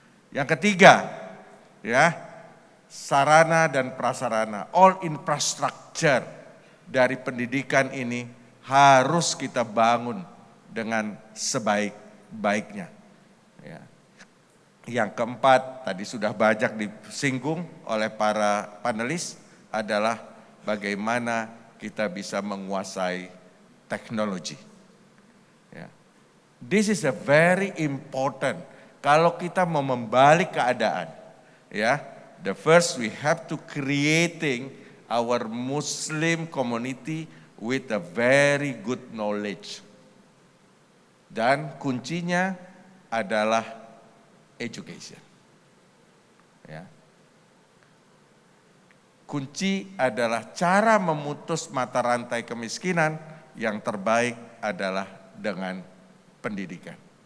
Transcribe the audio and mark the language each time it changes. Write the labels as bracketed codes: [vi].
[id] Yang ketiga, ya, sarana dan prasarana, [en] all infrastructure [id] dari pendidikan ini harus kita bangun dengan sebaik-baiknya. Ya. Yang keempat, tadi sudah banyak disinggung oleh para panelis, adalah bagaimana kita bisa menguasai teknologi. Ya. [en] This is a very important [id] Kalau kita mau membalik keadaan, ya, [en] the first we have to creating our Muslim community with a very good knowledge. [id] Dan kuncinya adalah education. Ya. Kunci adalah cara memutus mata rantai kemiskinan, yang terbaik adalah dengan pendidikan.